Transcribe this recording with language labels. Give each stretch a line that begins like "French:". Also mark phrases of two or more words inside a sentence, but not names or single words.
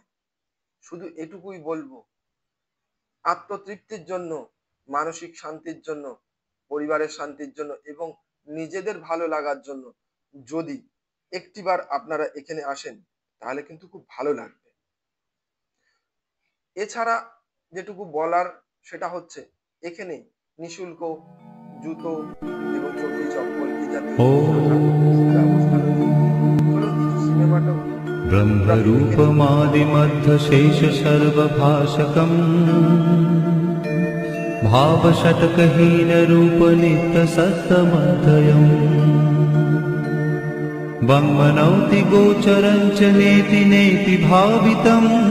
Bangla: শুধু এটুকুই বলবো, আত্মতৃপ্তির জন্য, মানসিক শান্তির জন্য, পরিবারের শান্তির জন্য এবং নিজেদের ভালো লাগার জন্য যদি একটিবার আপনারা এখানে আসেন তাহলে কিন্তু খুব ভালো লাগবে। এছাড়া যেটুকু বলার সেটা হচ্ছে এখানে নিঃশুল্ক জুতো এবং চটি চপ্পল এই জাতীয় ব্যবস্থা রয়েছে। চলুন কিছু সিনেমাটা
Sanskrit: ब्रह्मरूपमादिमध्यशेष सर्वभाषकम् भावषट्कहीनरूपनित्यसत्तमध्ययम् वङ्मनौति गोचरं च नेति नेति भावितम्